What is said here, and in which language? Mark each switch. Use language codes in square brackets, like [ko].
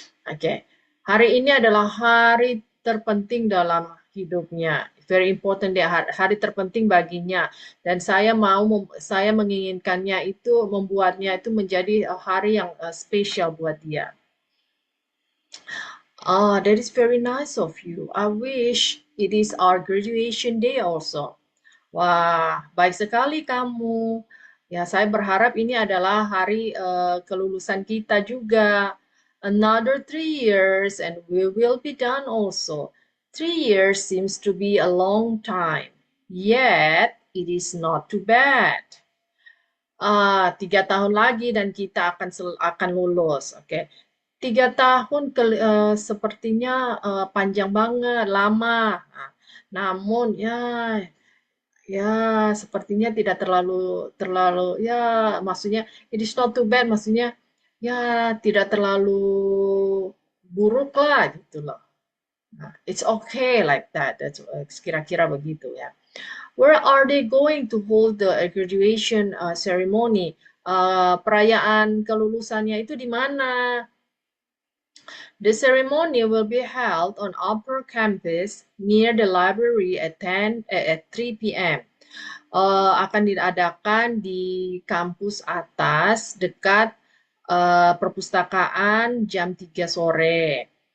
[id] Oke, hari ini adalah hari terpenting dalam hidupnya. [en] Very important [id] dia, hari terpenting baginya. Dan saya menginginkannya itu, membuatnya itu menjadi hari yang spesial buat dia. [en] Ah, that is very nice of you. I wish it is our graduation day also. [id] Wah, baik sekali kamu. Ya, saya berharap ini adalah hari kelulusan kita juga. [en] Another 3 years and we will be done also. 3 years seems to be a long time. Yet, it is not too bad. [id] 3 tahun lagi dan kita akan lulus. Oke, 3 tahun sepertinya panjang banget, lama. Nah, namun ya, ya sepertinya tidak terlalu terlalu ya, maksudnya [en] it is not too bad, [id] maksudnya ya tidak terlalu buruk lah gitu loh. [en] Nah, it's okay like that. That's [id] kira-kira begitu ya. [en] Where are they going to hold the graduation ceremony? [id] Perayaan kelulusannya itu di mana? [en] The ceremony will be held on upper campus near the library at 3 p.m. [id] Akan diadakan di kampus atas dekat perpustakaan jam 3 sore.